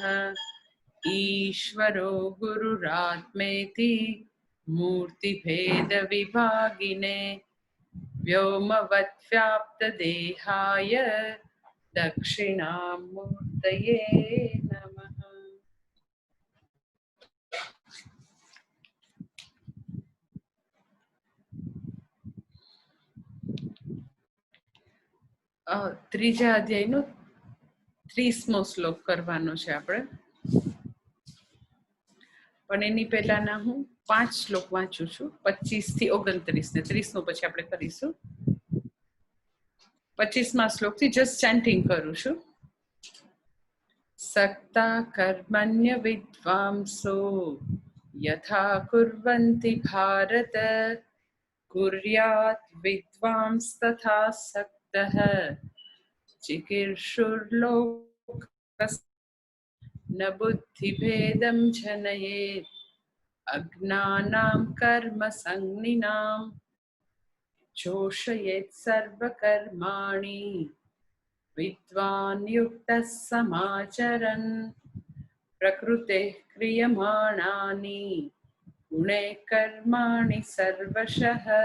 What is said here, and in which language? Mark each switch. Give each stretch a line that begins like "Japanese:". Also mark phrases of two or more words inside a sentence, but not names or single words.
Sanskrit: ईश्वरो गुरुरात्मेति मूर्तिभेदविभागिने व्योमवद्व्याप्तदेहाय दक्षिणामूर्तये नमः।
Gujarati: ત્રીજા અધ્યાયનો 30મો શ્લોક કરવાનો છે આપણે, પણ એની પહેલાના હું 5 શ્લોક વાંચું છું, 25 થી 29 ને 30મો પછી આપણે કરીશું. 25મા શ્લોકથી
English: just chanting
Gujarati: કરું છું.
Sanskrit: सक्ता कर्मण्य विद्वांसो यथा कुर्वन्ति भारत कुर्यात् विद्वांस्तथा सक्तः चिकीर्षुर्लोकस्य न बुद्धिभेदं जनयेत् अज्ञानां कर्म संज्ञिनां जोषयेत् सर्वकर्माणि विद्वान् युक्तः समाचरन् प्रकृतेः क्रियमाणानि गुणैः कर्माणि सर्वशः